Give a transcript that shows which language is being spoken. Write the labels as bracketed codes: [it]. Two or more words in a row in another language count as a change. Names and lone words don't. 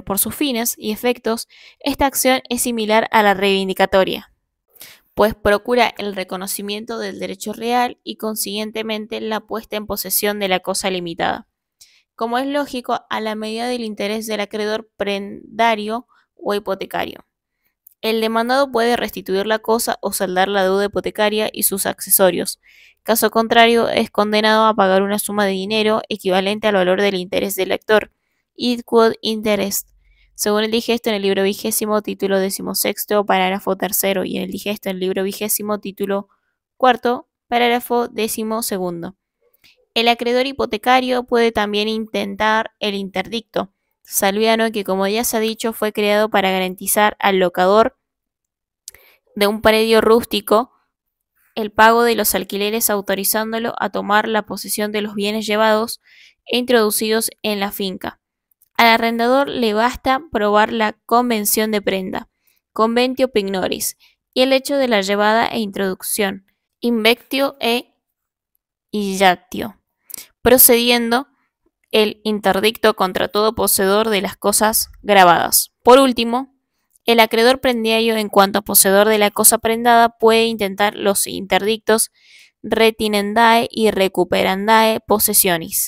[es] Por sus fines y efectos, esta acción es similar a la reivindicatoria, pues procura el reconocimiento del derecho real y consiguientemente la puesta en posesión de la cosa limitada, como es lógico, a la medida del interés del acreedor prendario o hipotecario. El demandado puede restituir la cosa o saldar la deuda hipotecaria y sus accesorios. Caso contrario, es condenado a pagar una suma de dinero equivalente al valor del interés del actor, [la] id quod interest, [es] según el digesto en el libro 20, título 16, parágrafo 3, y en el digesto en el libro 20, título 4, parágrafo 12. El acreedor hipotecario puede también intentar el interdicto salviano, que como ya se ha dicho fue creado para garantizar al locador de un predio rústico el pago de los alquileres, autorizándolo a tomar la posesión de los bienes llevados e introducidos en la finca. Al arrendador le basta probar la convención de prenda, [la] conventio pignoris, [es] y el hecho de la llevada e introducción, [la] invectio e illatio, [es] procediendo el interdicto contra todo poseedor de las cosas grabadas. Por último, el acreedor prendario, en cuanto a poseedor de la cosa prendada, puede intentar los interdictos retinendae y [la] recuperandae posesionis.